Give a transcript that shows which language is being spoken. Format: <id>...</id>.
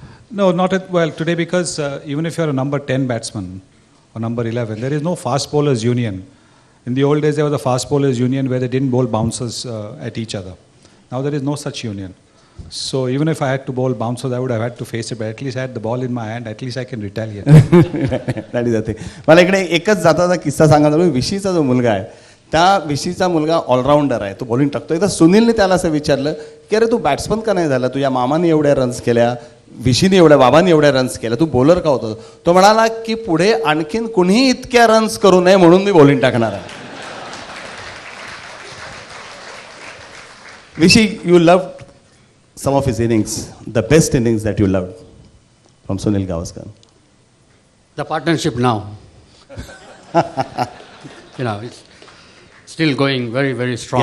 <en>No, today, because even if you're a number 10 batsman or number 11, there is no fast bowlers union. In the old days, there was a fast bowlers union where they didn't bowl bouncers at each other. Now there is no such union. So even if I had to bowl bouncers, I would have had to face it, but at least I had the ball in my hand, at least I can retaliate. That is the thing.</en> <mr>मला इकडे एकच जाताचा किस्सा सांगा. विशीचा जो मुलगा आहे, त्या विशीचा मुलगा ऑलराऊंडर आहे, तो बॉलिंग टाकतो. एकदा सुनीलने त्याला असं विचारलं की अरे तू बॅट्समन का नाही झाला, तुझ्या मामाने एवढ्या रन्स केल्या, विशीने एवढ्या, बाबांनी एवढ्या रन्स केल्या, तू बॉलर का होतो? तो म्हणाला की पुढे आणखीन कुणीही इतक्या रन्स करू नये म्हणून मी बॉलिंग टाकणार आहे.</mr> <en>Vishy, you loved some of his innings, the best innings that you loved from Sunil Gavaskar? The partnership now. It's still going very, very strong.</en>